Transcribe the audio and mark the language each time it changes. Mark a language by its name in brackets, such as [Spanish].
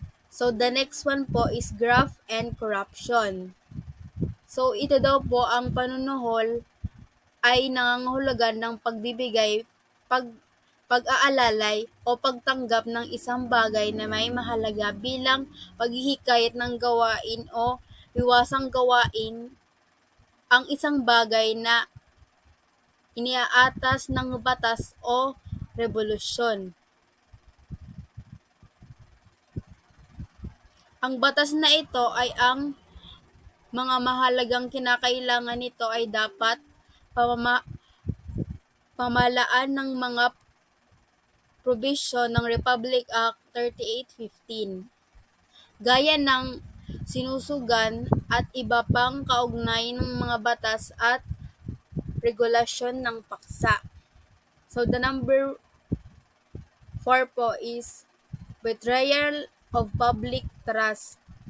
[English] So the next one po is graft and corruption. [Filipino] So ito daw po ang panunuhol ay nangangahulugan ng pagbibigay, pag-aalalay o pagtanggap ng isang bagay na may mahalaga bilang paghihikayat ng gawain o iwasang gawain ang isang bagay na iniaatas ng batas o rebolusyon. Ang batas na ito ay ang mga mahalagang kinakailangan nito ay dapat pamalaan ng mga probisyon ng Republic Act 3815, gaya ng sinusugan at iba pang kaugnay ng mga batas at regulasyon ng paksa. [English] So the number 4 po is betrayal of public trust.